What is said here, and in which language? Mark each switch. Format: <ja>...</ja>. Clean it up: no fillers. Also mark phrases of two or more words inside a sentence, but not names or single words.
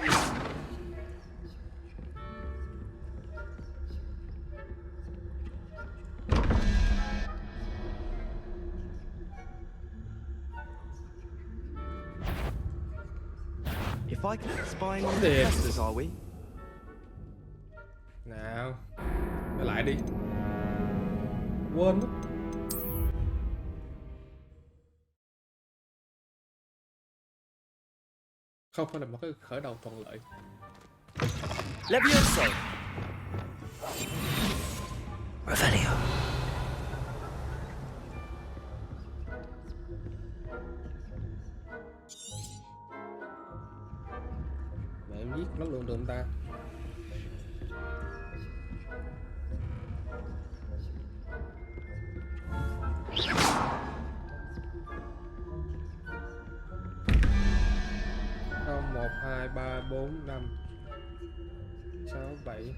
<en>If I keep spying on the Yes. professors, are we?</en> <vi>Nào, trở lại đi. Quên mất. Không phải là một cái khởi đầu thuận lợi. Levioso. Revelio. Mẹ em giết nó luôn được không ta? Không, 1, 2, 3, 4, 5, 6, 7.</vi>